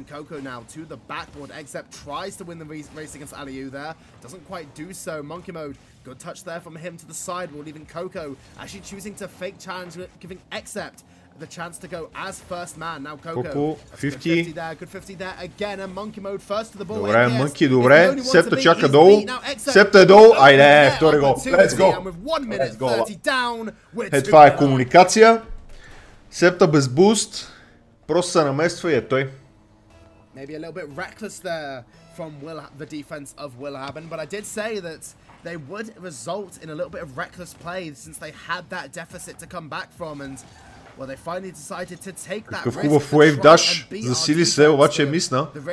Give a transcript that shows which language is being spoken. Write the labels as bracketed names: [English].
[English] Coco now to the backboard. Except tries to win the race against Aliu there. Doesn't quite do so. Monkey mode. Good touch there from him to the sidewall, leaving Coco actually choosing to fake challenge, giving Except the chance to go as first man. Now Coco. 50 there. Good 50 there again. And Monkey mode first to the ball. [Bulgarian] Добре, Monkey, добре. Септа чака долу. Септа е долу. Айде, втори гол. [English] Let's go. [Bulgarian] Това е комуникация. Септа без буст. Просто се намества и е той. [English] Maybe a little bit reckless there from the defense of Willhaben, but I did say that they would result in a little bit of reckless play since they had that deficit to come back from, and well, they finally decided to take that risk. [Bulgarian] Хубав wave dash, засили се, обаче е мисна.